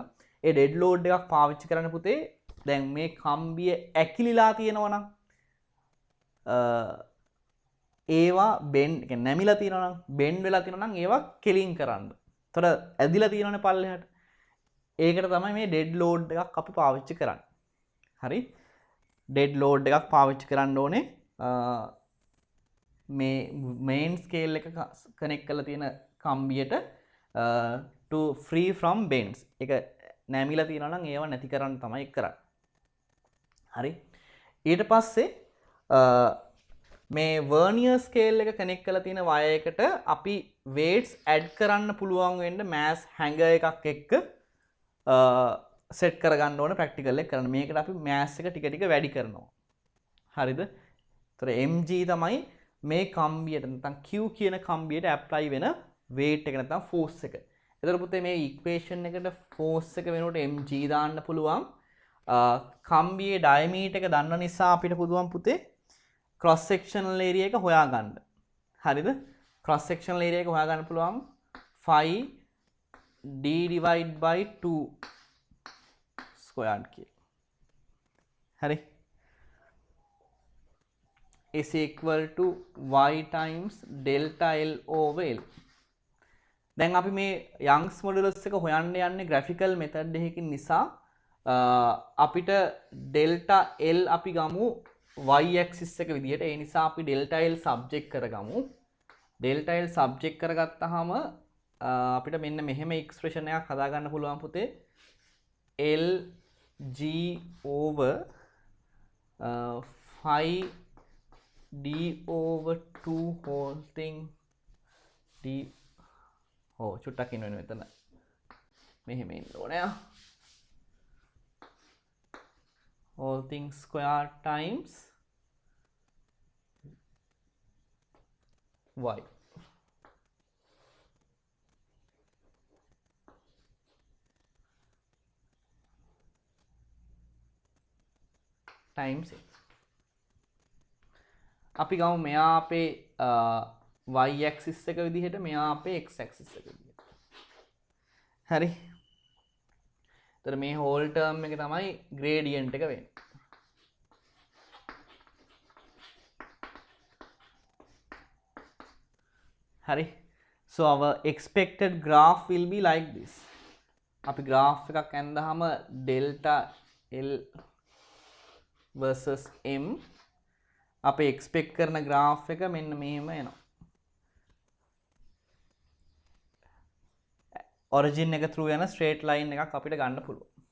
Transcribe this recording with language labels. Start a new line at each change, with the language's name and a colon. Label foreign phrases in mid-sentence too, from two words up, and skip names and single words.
Sinhala: ඒ
English: dead load
Sinhala: එකක් පාවිච්චි කරන්න පුතේ දැන් මේ කම්බිය ඇකිලිලා තියෙනවා නම් ඒවා bend කියන්නේ නැමිලා තියෙනවා නම් bend වෙලා තියෙනවා නම් ඒවා කෙලින් කරන්න. ඒතර ඇදිලා තියෙනවනේ පල්ලෙහාට. ඒකට තමයි මේ
English: dead load
Sinhala: එකක් අපි පාවිච්චි කරන්නේ. හරි?
English: dead load
Sinhala: එකක් පාවිච්චි කරන්න ඕනේ මේ
English: main scale
Sinhala: එක connect කරලා තියෙන කම්බියට
English: to free from bends.
Sinhala: ඒක නැමිලා තියෙනවා නම් ඒව නැති කරන්න තමයි කරන්නේ. හරි? ඊට පස්සේ මේ
English: vernier scale
Sinhala: එක connect කරලා තියෙන wire එකට අපි
English: weights add
Sinhala: කරන්න පුළුවන් වෙන්න
English: mass hanger
Sinhala: එකක් එක්ක set කරගන්න ඕන practical එක කරන්න. මේකට අපි mass එක ටික ටික වැඩි කරනවා. හරිද? ඒතර mg තමයි මේ කම්බියට නැත්නම් q කියන කම්බියට apply වෙන weight එක නැත්නම් force එක. ඒතර පුතේ මේ equation එකට force එක වෙනකොට mg දාන්න පුළුවන්. කම්බියේ diameter එක දන්න නිසා අපිට පුළුවන් පුතේ
English: cross sectional area
Sinhala: එක හොයාගන්න. හරිද?
English: cross sectional area
Sinhala: එක හොයාගන්න පුළුවන්
English: 5d divided by 2 squared
Sinhala: කියලා. හරි?
English: is equal to y times delta L over L.
Sinhala: දැන් අපි මේ
English: Young's modulus
Sinhala: එක හොයන්න යන්නේ
English: graphical method
Sinhala: එකකින් නිසා අපිට
English: delta L
Sinhala: අපි ගමු
English: y axis
Sinhala: එක විදිහට. ඒ නිසා අපි
English: delta L subject
Sinhala: කරගමු.
English: delta L subject
Sinhala: කරගත්තාම අපිට මෙන්න මෙහෙම expression එකක් හදාගන්න පුළුවන් පුතේ.
English: L g over 5 d over 2 whole thing d
Sinhala: චුට්ටක් ඉන්න වෙන මෙතන මෙහෙම ඉන්න ඕනේ.
English: whole thing square times y times
Sinhala: අපි ගමු මෙයා අපේ
English: y axis
Sinhala: එක විදිහට, මෙයා අපේ
English: x axis
Sinhala: එක විදිහට. හරි. එතකොට මේ
English: whole term
Sinhala: එක තමයි gradient එක වෙන්නේ. හරි.
English: So our expected graph will be like this.
Sinhala: අපි graph එකක් ඇඳහම
English: delta L versus m
Sinhala: අපි expect කරන graph එක මෙන්න මෙහෙම එනවා. origin එක through යන
English: straight line
Sinhala: එකක් අපිට ගන්න පුළුවන්.